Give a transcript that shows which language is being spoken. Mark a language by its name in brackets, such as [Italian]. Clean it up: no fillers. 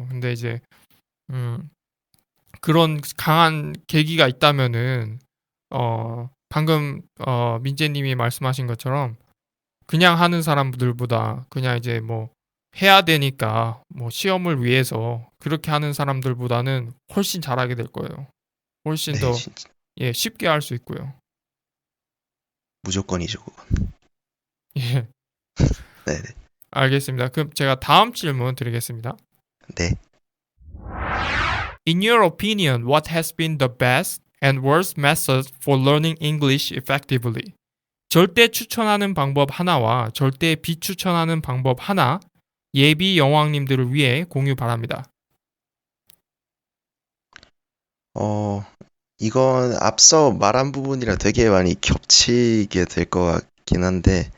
[Korean] 근데 이제, 음, 그런 강한 계기가 있다면은 방금 민재님이 말씀하신 것처럼 그냥 하는 사람들보다 그냥 이제 뭐 해야 되니까 뭐 시험을 위해서 그렇게 하는 사람들보다는 훨씬 잘하게 될 거예요. 훨씬 네, 더 진짜 쉽게 할 수 있고요. 무조건이죠, 그건. 예, 네네, 알겠습니다. 그럼 제가 다음 질문 드리겠습니다. 네. [English] In your opinion, what has been the best and worst method for learning English effectively? [Korean] 절대 추천하는 방법 하나와 절대 비추천하는 방법 하나 예비 여왕님들을 위해 공유 바랍니다. 어, 이건 앞서 말한 부분이랑 되게 많이 겹치게 될 것 같긴 한데,